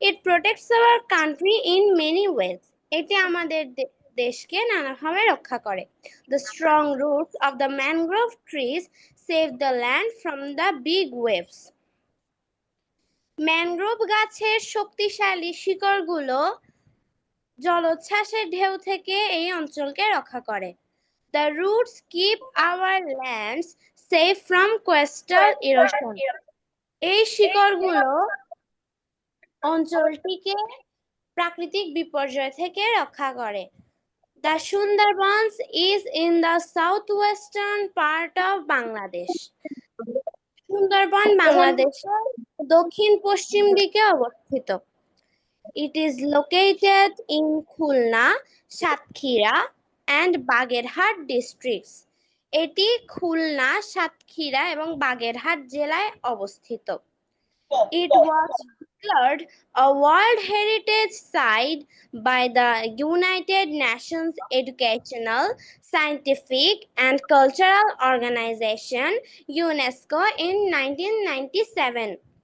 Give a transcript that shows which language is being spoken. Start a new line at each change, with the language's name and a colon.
English: It protects our country in many ways.
Bangla: এটি আমাদের দেশকে নানাভাবে রক্ষা করে।
English: The strong roots of the mangrove trees save the land from the big waves.
Bangla: Mangrove গাছের শক্তিশালী শিকড়গুলো জলোচ্ছ্বাসের ঢেউ থেকে এই অঞ্চলকে রক্ষা করে।
English: The roots keep our lands safe from coastal erosion.
Bangla: এই শিকড়গুলো অঞ্চলটিকে প্রাকৃতিক বিপর্যয় থেকে রক্ষা করে।
English: The Sundarbans is in the southwestern part of Bangladesh.
Bangla: Sundarban বাংলাদেশের দক্ষিণ পশ্চিম দিকে অবস্থিত।
English: It is located in Khulna, Satkhira and Bagherhat districts.
Bangla: এটি খুলনা, সাতক্ষীরা এবং বাগেরহাট জেলায় অবস্থিত।
English: It was declared a World Heritage Site by the United Nations Educational, Scientific and Cultural Organization UNESCO in 1997.